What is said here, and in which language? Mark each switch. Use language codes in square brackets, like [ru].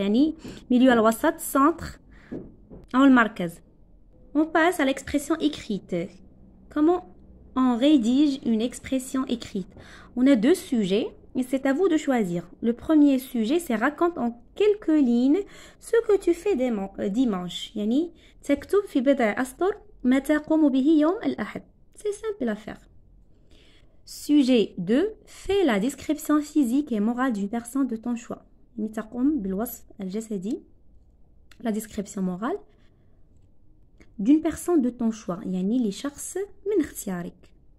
[ar] Yani milieu al-wasat, centre, al-markaz. [fr] On passe à l'expression écrite. Comment on rédige une expression écrite? On a deux sujets et c'est à vous de choisir. Le premier sujet, c'est raconte en quelques lignes ce que tu fais dimanche. [ar] Yani تكتب في بضع أسطر ما تقوم به يوم الأحد. [fr] C'est simple à faire. Sujet 2. Fais la description physique et morale d'une personne de ton choix. [ar] يعني تقوم بالوصف الجسدي. [fr] La description morale d'une personne de ton choix. [ar] يعني لشخص من اختيارك.